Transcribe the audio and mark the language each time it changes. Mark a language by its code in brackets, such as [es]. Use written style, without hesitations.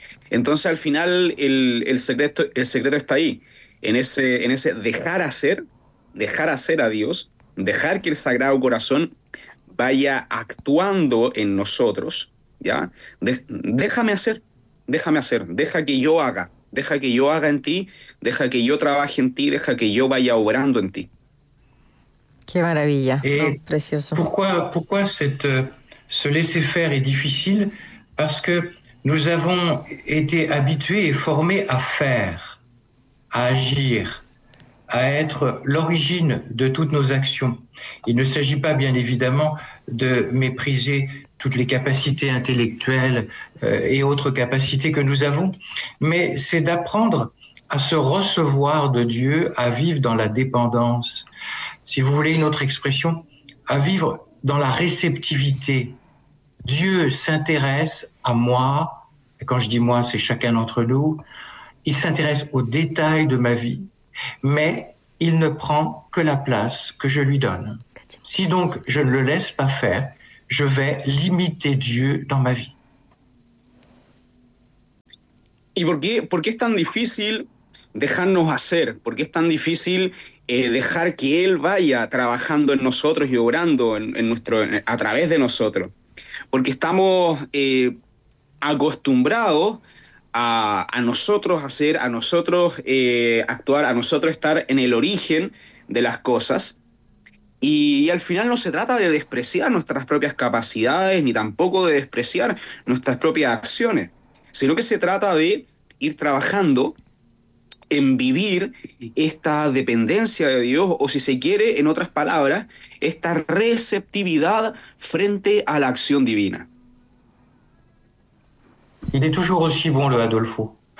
[es] Entonces al final el secreto está ahí, en ese dejar hacer a Dios, dejar que el Sagrado Corazón vaya actuando en nosotros. Ya, déjame hacer, deja que yo haga en ti, deja que yo trabaje en ti, deja que yo vaya obrando en ti. Qué maravilla, no, [fr] Et [es] precioso. [fr] pourquoi se laisser faire est difficile? Parce que nous avons été habitués et formés à faire, à agir, à être l'origine de toutes nos actions. Il ne s'agit pas, bien évidemment, de mépriser toutes les capacités intellectuelles et autres capacités que nous avons, mais c'est d'apprendre à se recevoir de Dieu, à vivre dans la dépendance. Si vous voulez une autre expression, à vivre dans la réceptivité. Dieu s'intéresse à moi, et quand je dis moi, c'est chacun d'entre nous, il s'intéresse aux détails de ma vie, mais il ne prend que la place que je lui donne. Si donc je ne le laisse pas faire, je vais limiter Dieu dans ma vie. [es] ¿Y por qué es tan difícil dejarnos hacer? ¿Por qué es tan difícil dejar que Él vaya trabajando en nosotros y obrando a través de nosotros? Porque estamos acostumbrados a nosotros hacer, a nosotros actuar, a nosotros estar en el origen de las cosas. Y al final no se trata de despreciar nuestras propias capacidades ni tampoco de despreciar nuestras propias acciones, sino que se trata de ir trabajando en vivir esta dependencia de Dios, o si se quiere, en otras palabras, esta receptividad frente a la acción divina. [fr] Il est toujours aussi bon, le Adolfo.